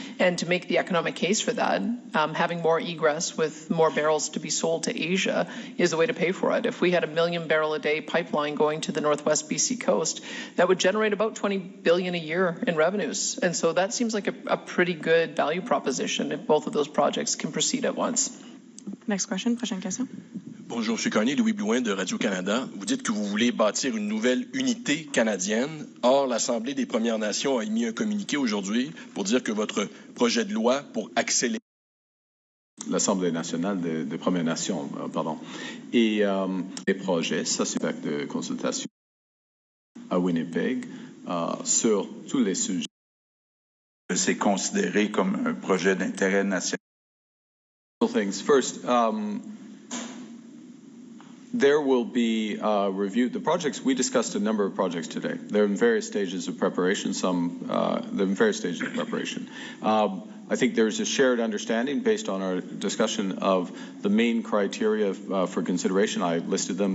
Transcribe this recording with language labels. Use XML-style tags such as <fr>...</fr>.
<en>And to make the economic case for that, having more egress with more barrels to be sold to Asia is the way to pay for it. If we had a 1 million barrel a day pipeline going to the Northwest BC coast, that would generate about $20 billion a year in revenues. And so that seems like a pretty good value proposition if both of those projects can proceed at once. Next question,</en> <fr>prochaine question. Bonjour, M. Carney, Louis Blouin de Radio-Canada. Vous dites que vous voulez bâtir une nouvelle unité canadienne. Or, l'Assemblée des Premières Nations a émis un communiqué aujourd'hui pour dire que votre projet de loi pour accélérer... L'Assemblée nationale des Premières Nations, pardon. Et les projets, ça c'est l'acte de consultation à Winnipeg sur tous les sujets. C'est considéré comme un projet d'intérêt national.</fr> <en>Things. First, there will be review. The projects, we discussed a number of projects today. They're in various stages of preparation. They're in various stages of preparation. I think there's a shared understanding based on our discussion of the main criteria for consideration. I listed them.</en>